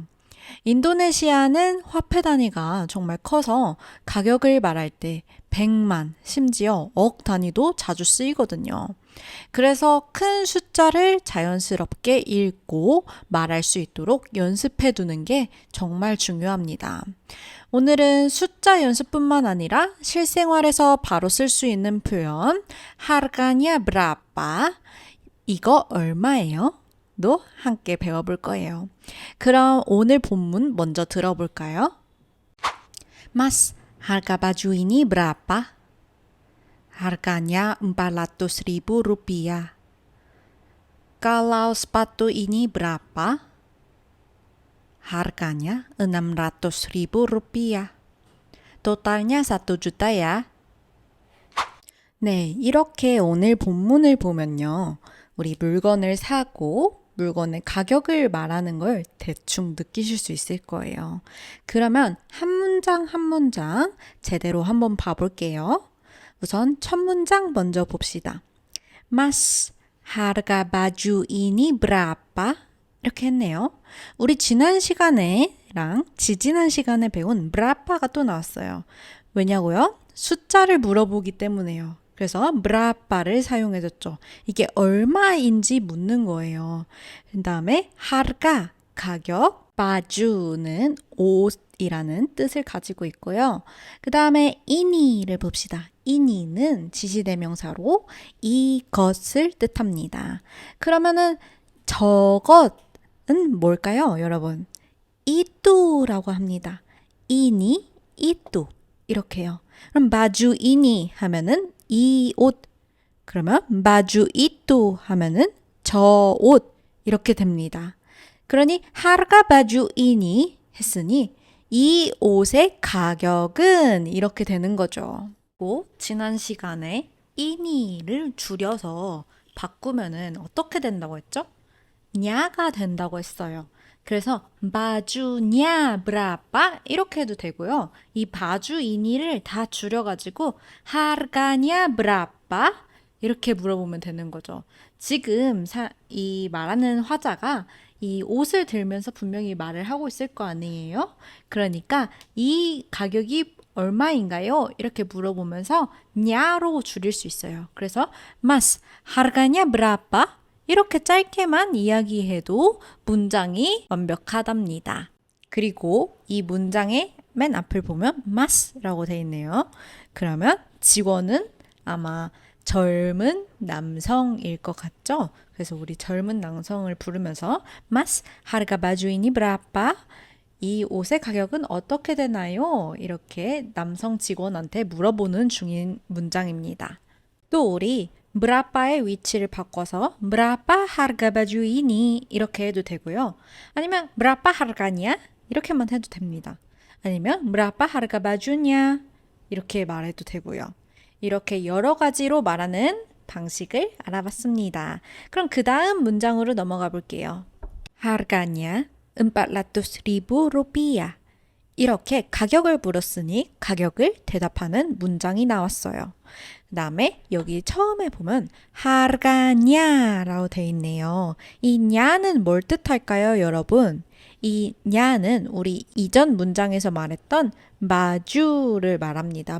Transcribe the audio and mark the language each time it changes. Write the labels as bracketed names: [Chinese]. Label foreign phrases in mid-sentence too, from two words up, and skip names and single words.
[Korean] 인도네시아는 화폐 단위가 정말 커서 가격을 말할 때 100만, 심지어 억 단위도 자주 쓰이거든요. 그래서 큰 숫자를 자연스럽게 읽고 말할 수 있도록 연습해 두는 게 정말 중요합니다. 오늘은 숫자 연습뿐만 아니라 실생활에서 바로 쓸 수 있는 표현 [Indonesian] harganya berapa? [Korean] 이거 얼마예요? 도 함께 배워볼 거예요. 그럼 오늘 본문 먼저 들어볼까요? [Indonesian] Mas, harga baju ini berapa? Harganya 400.000 rupiah. Kalau sepatu ini berapa? Harganya 600.000 rupiah. Totalnya 1 juta ya. [Korean] 네, 이렇게 오늘 본문을 보면요. 우리 물건을 사고 물건의 가격을 말하는 걸 대충 느끼실 수 있을 거예요. 그러면 한 문장 한 문장 제대로 한번 봐볼게요. 우선 첫 문장 먼저 봅시다. [Indonesian] Mas, harga baju ini berapa? [Korean] 이렇게 했네요. 우리 지난 시간에랑 지지난 시간에 배운 berapa가 또 나왔어요. 왜냐고요? 숫자를 물어보기 때문에요. 그래서 berapa를 사용해줬죠. 이게 얼마인지 묻는 거예요. 그 다음에 harga, 가격, baju는 옷이라는 뜻을 가지고 있고요. 그 다음에 ini를 봅시다. ini는 지시대명사로 이것을 뜻합니다. 그러면은 저것은 뭘까요, 여러분? itu라고 합니다. [Indonesian] ini, itu 이렇게요. [Korean] 그럼 [Indonesian] baju ini [Korean] 하면은 이 옷. 그러면 [Indonesian] baju itu [Korean] 하면은 저 옷. 이렇게 됩니다. 그러니 [Indonesian] harga baju ini [Korean] 했으니 이 옷의 가격은 이렇게 되는 거죠. 지난 시간에 ini를 줄여서 바꾸면은 어떻게 된다고 했죠? 냐가 된다고 했어요. 그래서 [Indonesian] bajunya berapa [Korean] 이렇게 해도 되고요. 이 [Indonesian] baju ini [Korean] 를 다 줄여가지고 [Indonesian] harganya berapa [Korean] 이렇게 물어보면 되는 거죠. 지금 이 말하는 화자가 이 옷을 들면서 분명히 말을 하고 있을 거 아니에요? 그러니까 이 가격이 얼마인가요? 이렇게 물어보면서 냐로 줄일 수 있어요. [Indonesian] 그래서 mas, harganya berapa? [Korean] 이렇게 짧게만 이야기해도 문장이 완벽하답니다. 그리고 이 문장의 맨 앞을 보면 mas라고 돼 있네요. 그러면 직원은 아마 젊은 남성일 것 같죠? 그래서 우리 젊은 남성을 부르면서 [Indonesian] mas, harga baju ini berapa? [Korean] 이 옷의 가격은 어떻게 되나요? 이렇게 남성 직원한테 물어보는 중인 문장입니다. 또 우리 berapa의 위치를 바꿔서 [Indonesian] berapa harga baju ini [Korean] 이렇게 해도 되고요. 아니면 [Indonesian] berapa harganya [Korean] 이렇게만 해도 됩니다. 아니면 [Indonesian] berapa harga bajunya [Korean] 이렇게 말해도 되고요. 이렇게 여러 가지로 말하는 방식을 알아봤습니다. 그럼 그 다음 문장으로 넘어가 볼게요. [Indonesian] harganya 400.000 rupiah [Korean] 이렇게 가격을 물었으니 가격을 대답하는 문장이 나왔어요. 그 다음에 여기 처음에 보면 harganya 라고 돼 있네요. 이 냐는 뭘 뜻할까요, 여러분? 이 냐는 우리 이전 문장에서 말했던 마주를 말합니다.